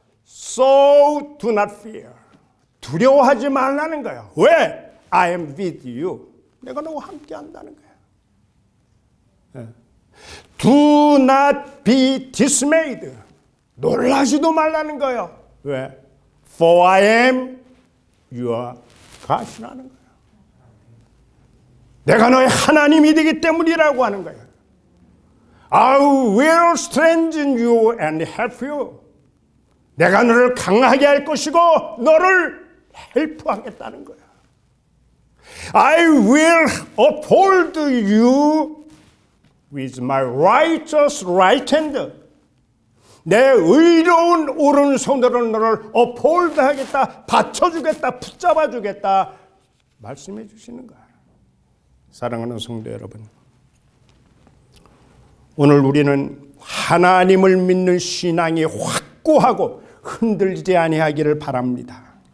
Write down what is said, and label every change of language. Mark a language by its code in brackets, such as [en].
[en] So do not fear. [ko] 두려워하지 말라는 거예요. 왜? [en] I am with you. [ko] 내가 너와 함께 한다는 거예요. [en] Do not be dismayed. [ko] 놀라지도 말라는 거예요. 왜? [en] For I am your God [ko] 이라는 거예요. 내가 너의 하나님이 되기 때문이라고 하는 거예요. [en] I will strengthen you and help you. [ko] 내가 너를 강하게 할 것이고 너를 헬프하겠다는 거야. [en] I will uphold you with my righteous right hand. [ko] 내 의로운 오른손으로 너를 uphold 하겠다, 받쳐주겠다, 붙잡아주겠다 말씀해 주시는 거야. 사랑하는 성도 여러분, 오늘 우리는 하나님을 믿는 신앙이 확고하고 흔들리지 아니하기를 바랍니다.